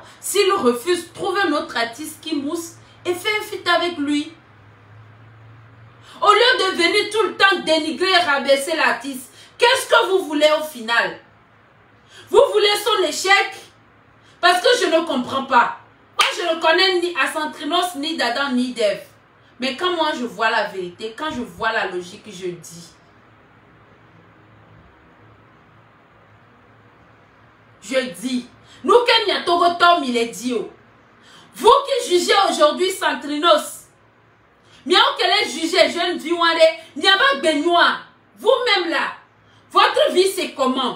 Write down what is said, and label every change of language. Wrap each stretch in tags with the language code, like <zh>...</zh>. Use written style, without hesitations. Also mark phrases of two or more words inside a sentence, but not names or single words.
<fr>S'il refuse, trouve un autre artiste qui mousse et fais un feat avec lui. Au lieu de venir tout le temps dénigrer et rabaisser l'artiste, qu'est-ce que vous voulez au final? Vous voulez son échec? Parce que je ne comprends pas. Moi, je ne connais ni Santrinos, ni Dadan, ni Dev. Mais quand moi, je vois la vérité, quand je vois la logique, je dis. Nous, Kenya Togo Tom, il est dit. Vous qui jugez aujourd'hui Santrinos, bien qu'elle ait jugé jeune Viwande, Niaba Benoît, vous-même là, votre vie c'est comment?</fr>